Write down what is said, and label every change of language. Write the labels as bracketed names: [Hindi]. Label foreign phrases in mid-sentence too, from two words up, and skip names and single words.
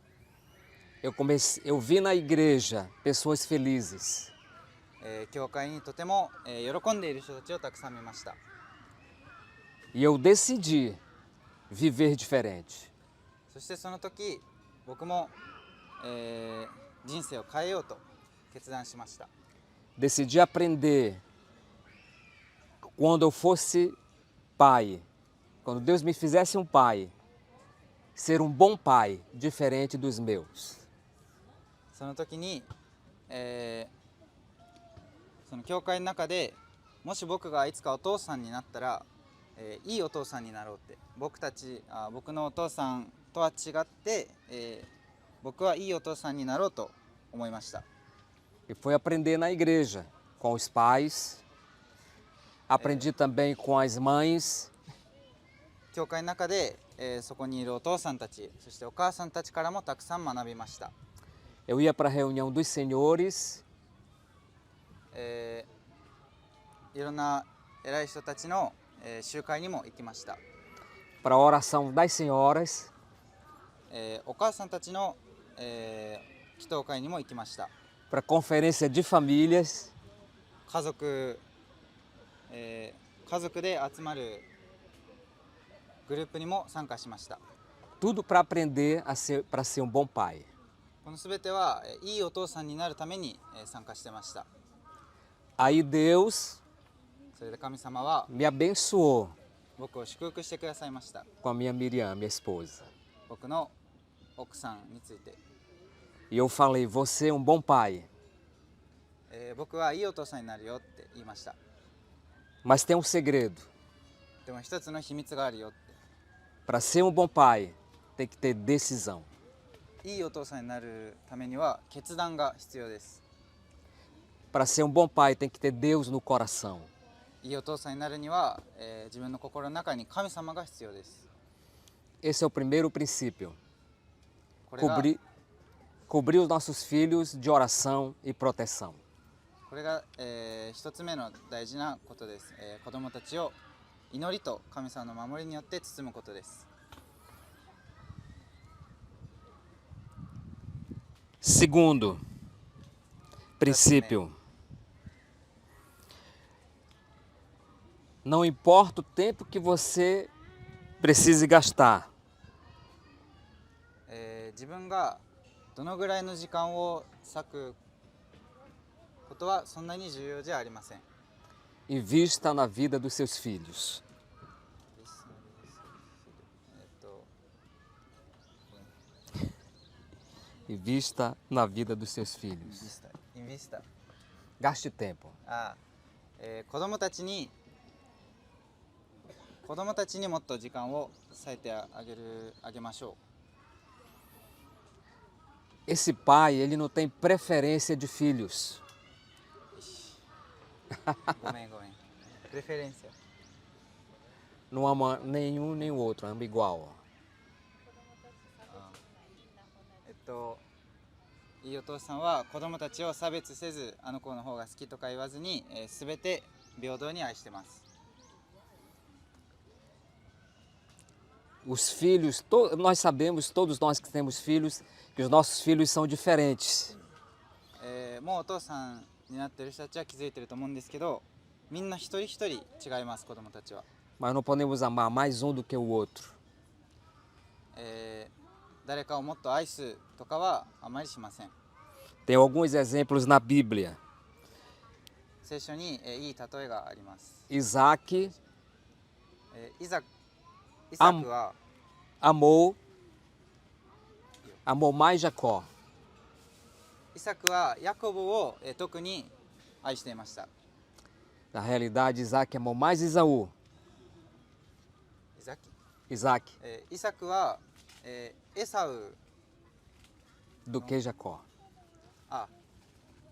[Portuguese] eu vi na igreja pessoas felizes. [Japanese] 教会にとても、喜んでいる人たちをたくさん見ました。 [Portuguese] E eu decidi viver diferente. [Japanese] そしてその時僕も、人生を変えようと決断しました。 [Portuguese] Decidi aprender quando eu fosse pai, quando Deus me fizesse um pai, ser um bom pai, diferente dos meus. [Japanese] その時に、その教会の中でもし僕がいつかお父さんになったら、いいお父さんになろうって、僕のお父さんとは違って、僕はいいお父さんになろうと思いました。 [Portuguese] E foi aprender na igreja, com os pais. Aprendi também com as mães. [Japanese] 教会の中で、そこにいるお父さんたち、そしてお母さんたちからもたくさん学びました。 [Portuguese] Eu ia para a reunião dos senhores. [Japanese] いろんな偉い人たちの、集会にも行きました。 [Portuguese] Para a oração das senhoras. [Japanese] お母さんたちの、祈祷会にも行きました。 [Portuguese] Para a conferência de famílias. [Japanese] 家族で集まるグループにも参加しました。 [Portuguese] Tudo para aprender para ser um bom pai. [Japanese] このすべてはいいお父さんになるために参加してました。 [Portuguese] Aí Deus [Japanese] それで神様は [Portuguese] me abençoou [Japanese] 僕を祝福してくださいました。 [Portuguese] com a minha Miriam, minha esposa. [Japanese] 僕の奥さんについて、 [Portuguese] E eu falei, você é um bom pai. [Japanese] 僕はいいお父さんになるよって言いました。 [Portuguese] Mas tem um segredo. [Japanese] でも一つの秘密があるよって。 [Portuguese] Para ser um bom pai, tem que ter decisão. [Japanese] いいお父さんになるためには決断が必要です。 [Portuguese] Para ser um bom pai, tem que ter Deus no coração. [Japanese] いいお父さんになるには、自分の心の中に神様が必要です。 [Portuguese] Esse é o primeiro princípio. [Japanese] これが [Portuguese] Cobrir os nossos filhos de oração e proteção. [Japanese] 一つ目の大事なことです。子供たちを祈りと神様の守りによって包むことです。 [Portuguese] Segundo princípio. Não importa o tempo que você precise gastar. [Japanese] 自分がどのぐらいの時間を割くことはそんなに重要じゃありません。 [Portuguese] Invista na vida dos seus filhos. イ Invista na vida dos seus filhos. ンビスタ Gaste tempo. [Japanese] 子供たちにもっと時間を割いてあげましょ [Portuguese] Esse pai, ele não tem preferência de filhos. [Japanese] う。ごめん。プレフェレンシア。 [Portuguese] Não ama nenhum nem o outro, ama igual. [Japanese] いいお父さんは子供たちを差別せず、あの子の方が好きとか言わずに、すべて平等に愛してます。 [Portuguese] Os filhos, nós sabemos, todos nós que temos filhos, que os nossos filhos são diferentes. [Japanese] もうお父さんになっている人たちは気づいていると思うんですけど、みんな一人一人違います、子供たちは。 [Portuguese] Mas não podemos amar mais um do que o outro. [Japanese] 誰かをもっと愛すとかはあまりしません。 [Portuguese] Tem alguns exemplos na Bíblia. [Japanese] 聖書に、いい例えがあります。 Isaac イサクは [Portuguese] amou mais Jacó. [Japanese] イサクはヤコブを、特に愛していました。 [Portuguese] Na realidade, Isaac amou mais Esaú. [Japanese] イ Isaac サクは、エサウ [Portuguese] do que Jacó.